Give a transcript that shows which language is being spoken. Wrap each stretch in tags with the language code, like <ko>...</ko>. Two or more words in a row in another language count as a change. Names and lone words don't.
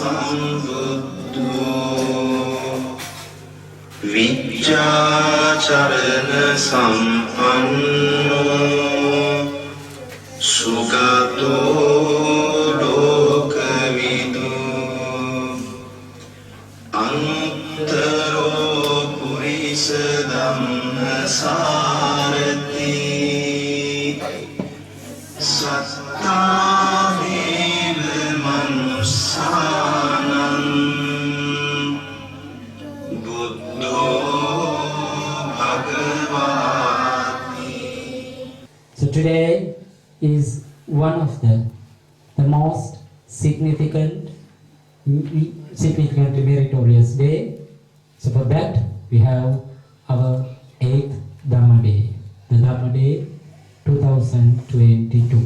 <pi>සම්බුද්ධෝ විච්ඡාචරණ සම්පන්නෝ සුගතෝ ලෝකවිදු අනුත්තරෝ පුරිස ධම්මසාරති සත්තා දේව මනුස්සානං බුද්ධෝ භගවාති.</pi> <en>So today is one of the most significant meritorious day. So for that we have our 8th Dhamma Day, the Dhamma Day 2022.</en>